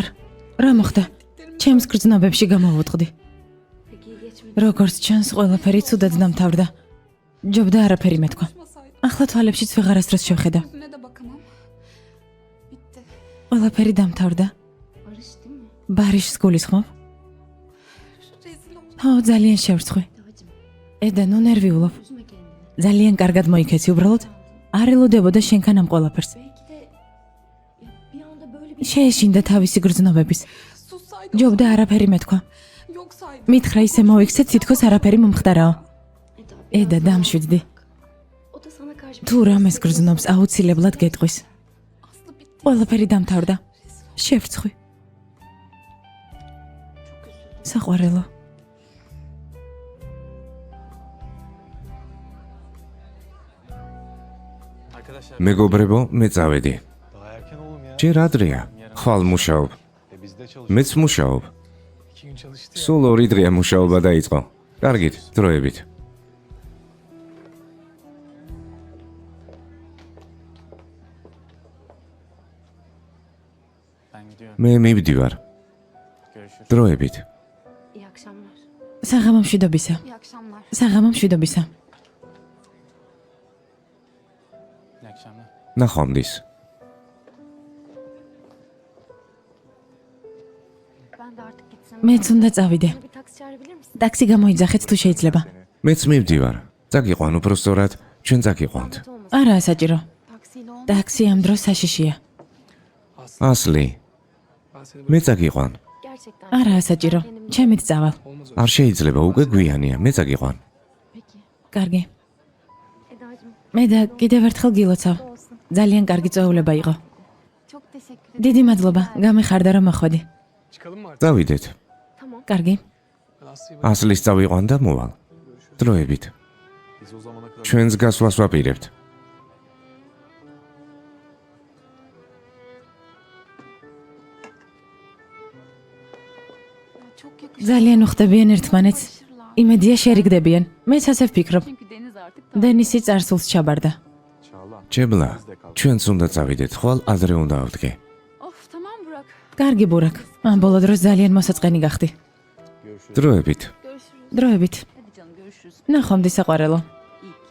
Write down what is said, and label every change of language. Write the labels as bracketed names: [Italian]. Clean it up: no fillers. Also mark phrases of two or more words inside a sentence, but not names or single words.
[Georgian] რა მოხდა? ჩემს გრძნობებში გამოვუწყდი. როგორც ჩანს, ყველაფერი ცუდად დამთავრდა. ჯობდა არაფერი მეთქვა. ახლა თვალებშიც ვეღარასდროს შევხედა. [Turkish] Yüzüne de bakamam. Bitti. [Georgian] ყველაფერი დამთავრდა. ბარიშს გულისხმობ? [Turkish] Rezil oldum. [Georgian] ხო, ძალიან შევრცხვი. ედა, ნუ ნერვიულობ. [Turkish] Üzme kendini. [Georgian] ძალიან კარგად მოიქეცი უბრალოდ. არ ელოდებოდა შენქან ამ ყველაფერს. [Turkish] Belki de ya bir anda böyle bir [Georgian] შეეშინდა თავისი გრძნობების. [Turkish] Sussaydım. [Georgian] ჯობდა არაფერი მეთქვა. [Turkish] Yoksaydım. [Georgian] მითხრა ისე მოვიქცე, თითქოს არაფერი მომხდარაო. Eda. ედა, დამშვიდდი. [Turkish] O da sana karşı [Georgian] თუ რამეს გრძნობს, აუცილებლად გეტყვის. [Turkish] Aslı bitti. [Georgian] ყველაფერი დამთავრდა. შევრცხვი. საყვარელო. [Turkish] Arkadaşlar [Georgian] მეგობრებო, მე წავედი. [Turkish] daha erken oğlum ya. [Georgian] ჯერ ადრეა. ხვალ მუშაობ. [Turkish] Biz de çalışıyoruz. [Georgian] მეც მუშაობ. [Turkish] 2 gün çalıştı ya. [Georgian] სულ 2 დღეა მუშაობა დაიწყო. კარგით, დროებით. [Turkish] Ben gidiyorum. [Georgian] მე მივდივარ. [Turkish] Görüşürüz. [Georgian] დროებით. [Turkish] iyi akşamlar. [Georgian] საღამო მშვიდობისა. [Turkish] İyi akşamlar. [Georgian] საღამო მშვიდობისა. [Turkish] İyi akşamlar. [Georgian] ნახვამდის. [Turkish] Ben de artık gitsem. [Georgian] მეც უნდა წავიდე. [Turkish] Bir taksi çağırabilir misin? [Georgian] ტაქსი გამოიძახეთ თუ შეიძლება. მეც მივდივარ. წაგიყვან უფრო სწორად, ჩვენ წაგიყვანთ. [Turkish] Zahmet olmasın. [Georgian] არაა საჭირო. [Turkish] Taksiyle olmaz. [Georgian] ტაქსი ამ დროს საშიშია. ასლი, [Turkish] Ben seni [Georgian] მე წაგიყვან. [Turkish] Gerçekten. [Georgian] არაა საჭირო. ჩემით წავალ. [Turkish] olmaz öyle. [Georgian] არ შეიძლება, უკვე გვიანია, მე წაგიყვან. [Turkish] Peki. [Georgian] კარგი. [Turkish] Eda'cığım [Georgian] მე და კიდევ ერთხელ გილოცავ. [Turkish] olsun. [Georgian] ძალიან კარგი წვეულება იყო. [Turkish] Çok teşekkür ederim. [Georgian] დიდი მადლობა. გამიხარდა რომ მოხვედი. [Turkish] Çıkalım mı artık? [Georgian] წავიდეთ. [Turkish] Tamam. [Georgian] კარგი. [Turkish] Ben Aslı'yı bırak. [Georgian] ასლის წავიყვან და მოვალ. დროებით. [Turkish] Biz o zamana kadar [Georgian] ჩვენს გასვლას ვაპირებთ. [Turkish] Çok yakışır. [Georgian] ძალიან უხდებიან ერთმანეთს. იმედია შერიგდებიან. მეც ასე ვფიქრობ. [Turkish] Çünkü deniz artık da [Georgian] დენისი წარსულს ჩაბარდა. Çağla. ჭებლა, ჩვენც უნდა წავიდეთ, ხვალ ადრე უნდა ავდგე. [Turkish] Of tamam Burak. [Georgian] კარგი ბურაკ. ამ ბოლო დროს ძალიან მოსაწყენი გახდი. დროებით. [Turkish] Görüşürüz. [Georgian] დროებით. [Turkish] Hadi canım görüşürüz. [Georgian] ნახვამდის საყვარელო. [Turkish] İyi ki